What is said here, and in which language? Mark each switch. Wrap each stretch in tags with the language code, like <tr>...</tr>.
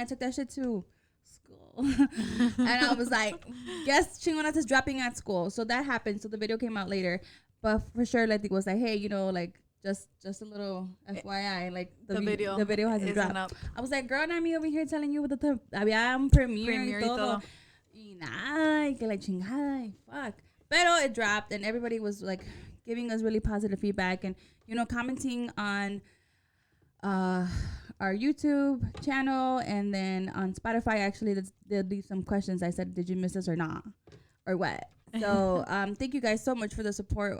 <en>I took that shit to school. And I was like, guess Chingonas is dropping at school. So that happened. So the video came out later. But for sure, Letty was like, hey, like, just a little FYI, like the video hasn't dropped. Up. I was like, girl, not me over here telling you what</en> <es>había un premiere y todo. Y nada, y que la chingada, y fuck.</es> <en>Pero it dropped, and everybody was like giving us really positive feedback and, commenting on our YouTube channel, and then on Spotify, actually, they'll leave some questions. I said, did you miss us or not? Or what? So thank you guys so much for the support.</en>